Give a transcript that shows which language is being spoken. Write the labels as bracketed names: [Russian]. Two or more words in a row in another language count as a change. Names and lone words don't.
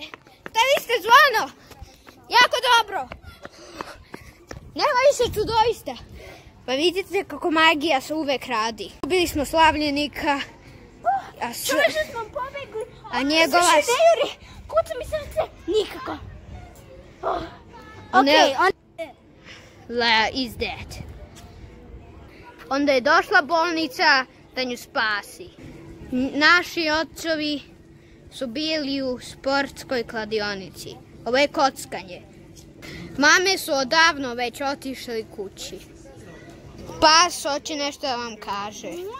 [Serbian] Stavite zvono. Jako dobro. Nema više čudoista. Pa vidite kako magija se uvek radi. Ubili smo slavljenika. Čuveže smo pobegli. A njegova... Slušaj, ne juri. Kuca mi srce. Nikako. [English] Lea is dead. [Serbian] Onda je došla bolnica da nju spasi. Naši očevi su bili u sportskoj kladionici. Ovo je kockanje. Mame su odavno već otišli kući. Pas hoće nešto da vam kaže.